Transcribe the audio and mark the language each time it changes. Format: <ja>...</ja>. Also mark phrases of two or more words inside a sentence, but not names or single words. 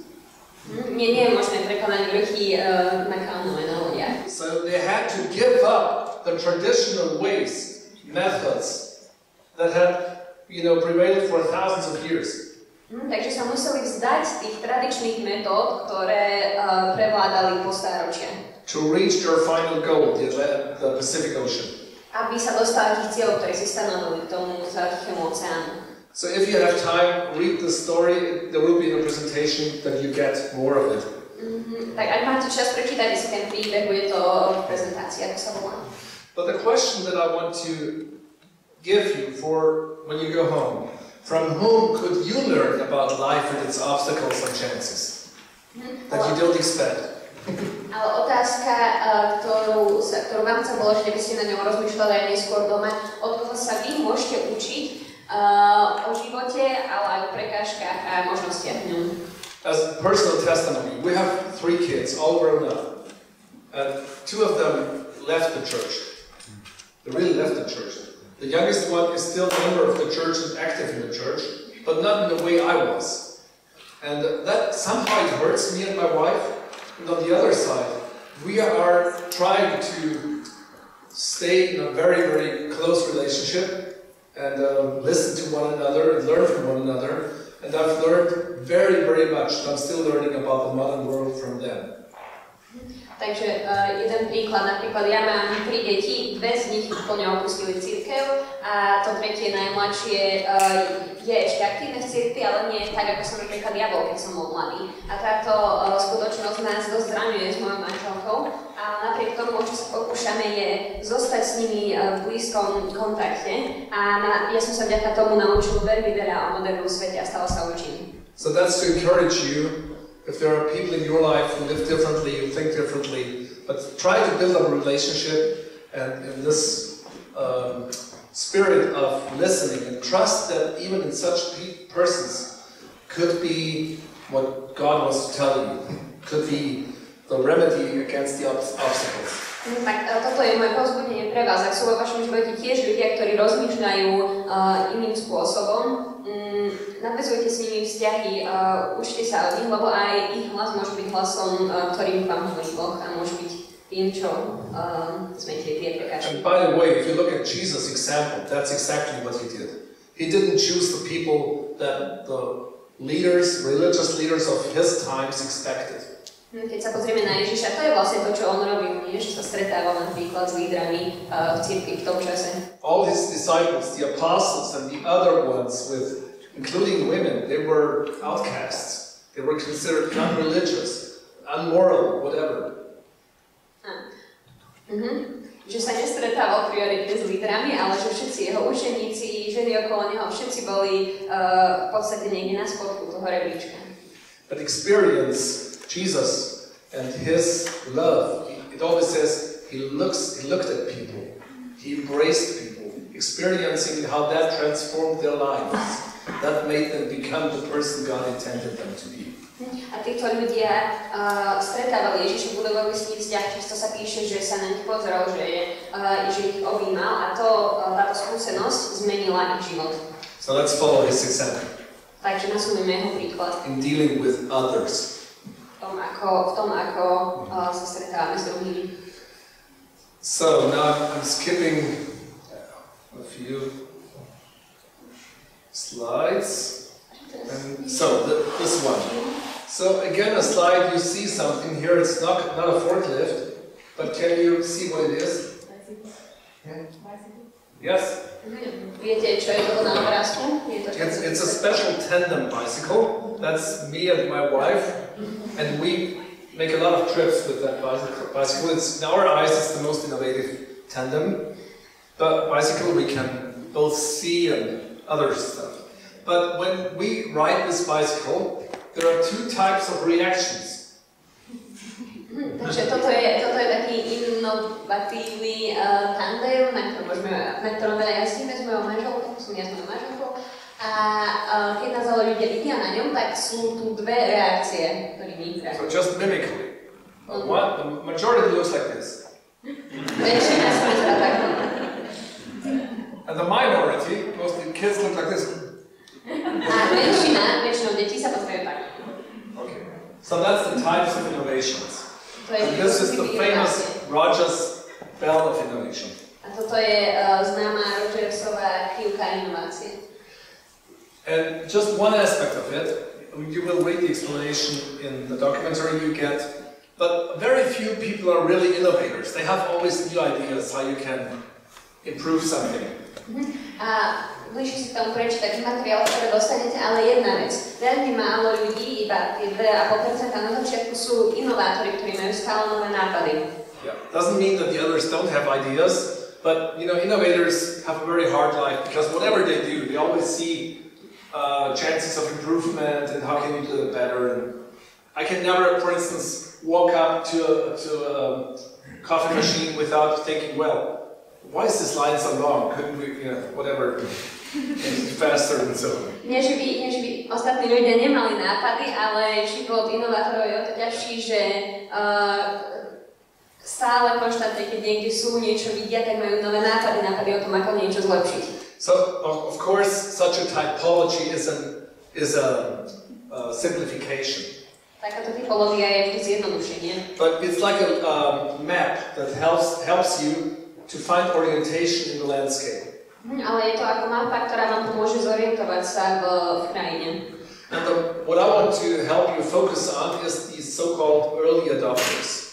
<sk>Nie je možné prekonať vrchy na kanóe, na lodiach.</sk> <en>So they had to give up the traditional ways, methods that had, prevailed for thousands of years.</en> <sk>Takže sa museli vzdať tých tradičných metód, ktoré prevládali po stáročia.</sk> <en>To reach their final goal, the Pacific Ocean.</en> <sk>Aby sa dostali tých cieľov, ktoré si stanovili k tomu Tichému oceánu.</sk> <en>So if you have time, read the story. There will be in a presentation that you get more of it.</en> <sk>Tak ak máte čas, prečítajte si ten príbeh, bude to v prezentácii, ako sa volá.</sk> <en>But the question that I want to give you for when you go home, from whom could you learn about life and its obstacles and chances that you don't expect?</en> <sk>Ale otázka, ktorú vám chcem položiť, aby ste na ňom rozmýšľali aj neskôr doma, od koho sa vy môžete učiť o živote, ale aj o prekážkach a možnostiach v ňom.</sk> <en>As personal testimony, we have 3 kids, all grown up. And 2 of them left the church. They really left the church. The youngest one is still a member of the church and active in the church, but not in the way I was. And that somehow it hurts me and my wife. And on the other side, we are trying to stay in a very, very close relationship and listen to one another and learn from one another. And I've learned very, very much. I'm still learning about the modern world from them.</en> <sk>Takže jeden príklad, napríklad ja mám 3 deti, 2 z nich úplne opustili cirkev a to tretie najmladšie je ešte aktívne v cirkvi, ale nie tak, ako som napríklad ja bol, keď som bol mladý. A táto skutočnosť nás dosť zraňuje s mojou manželkou a napriek tomu, čo sa pokúšame, je zostať s nimi v blízkom kontakte a ja som sa vďaka tomu naučil veľmi veľa o modernom svete a stále sa učím.</sk> <en>So that's to encourage you. If there are people in your life who live differently, who think differently, but try to build up a relationship and in this spirit of listening and trust that even in such persons could be what God wants to tell you, could be the remedy against the obstacles.</en> <sk>Tak toto je moje povzbudenie pre vás. Ak sú vo vašom živote tiež ľudia, ktorí rozmýšľajú iným spôsobom, nadväzujte s nimi vzťahy, učte sa od nich, lebo aj ich hlas môže byť hlasom, ktorým vám hovorí Boh a môže byť tým, čo zmetie tie prekážky.</sk> <en>And by the way, if you look at Jesus' example, that's exactly what he did. He didn't choose the people that the leaders, religious leaders of his times expected.</en> <sk>Keď sa pozrieme na Ježiša, to je vlastne to, čo on robil, nie? Že sa stretával napríklad s lídrami v cirkvi v tom čase.</sk> <en>All his disciples, the apostles and the other ones, including women, they were outcasts. They were considered unreligious, unmoral, whatever.</en> <sk>že sa nestretával prioritne s lídrami, ale že všetci jeho učeníci, ženy okolo neho, všetci boli v podstate niekde na spodku toho rebríčka.</sk> <en>But experience Jesus and his love. It always says he looked at people, he embraced people, experiencing how that transformed their lives, that made them become the person God intended them to be.</en> <sk>A títo ľudia stretávali Ježiša, budovali s ním vzťah, často sa píše, že sa na nich pozeral, že ich objímal a táto skúsenosť zmenila ich život.</sk> <en>So let's follow his example.</en> <sk>Takže nasledujeme jeho príklad.</sk> <en>In dealing with others.</en> <sk>V tom, ako sa stretávame s druhými.</sk> <en>So now I'm skipping a few slides. And so this one. So again, a slide, you see something here. It's not a forklift, but can you see what it is? Yes.</en> <sk>Viete, čo je to na obrázku?</sk> <en>It's a special tandem bicycle. That's me and my wife, and we make a lot of trips with that bicycle. It's in our eyes, it's the most innovative tandem. But bicycle, we can both see and other stuff. But when we ride this bicycle, there are two types of reactions.</en> <sk>Takže toto je taký inovatívny tandem, na ktorom veľa jazdíme s mojou manželkou, som ja s mojou manželkou. A keď nás ale ľudia vidia na ňom, tak sú tu dve reakcie, ktorými reagujú.</sk> <en>So just mimicry. The majority looks like this.</en> <sk>Väčšina sa vyzerá takto.</sk> <en>And the minority, mostly kids, look like this.</en> <sk>A väčšinou detí sa pozerajú tak.</sk> <en>Okay. So that's the types of innovations. And this is the famous Rogers bell of innovation.</en> <sk>A toto je známa Rogersová krivka inovácie.</sk> <en>And just one aspect of it, you will read the explanation in the documentary you get, but very few people are really innovators. They have always new ideas how you can improve something.</en> <sk>Bližšie si tomu prečítať materiál, ktoré dostanete, ale jedna vec. Veľmi málo ľudí, iba tie 2,5% na začiatku sú inovátori, ktorí majú stále nové nápady.</sk> <en>Yeah. Doesn't mean that the others don't have ideas, but you know, innovators have a very hard life because whatever they do, they always see chances of improvement and how can you do it better. And I can never, for instance, walk up to a coffee machine without thinking, well, why is this line so long? Couldn't we, you know, whatever, faster and so on.</en> <sk>Nie, že by ostatní ľudia nemali nápady, ale život inovátorov je o to ťažší, že stále konštantne, keď niekde sú, niečo vidia, tak majú nové nápady o tom, ako niečo zlepšiť.</sk> <en>So, of course, such a typology is a simplification.</en> <sk>Takáto typológia je vždy zjednodušenie.</sk> <en>But it's like a map that helps you to find orientation in the landscape.</en> <sk>Ale je to ako mapa, ktorá vám pomôže zorientovať sa v krajine.</sk> <en>And what I want to help you focus on is these so-called early adopters.</en>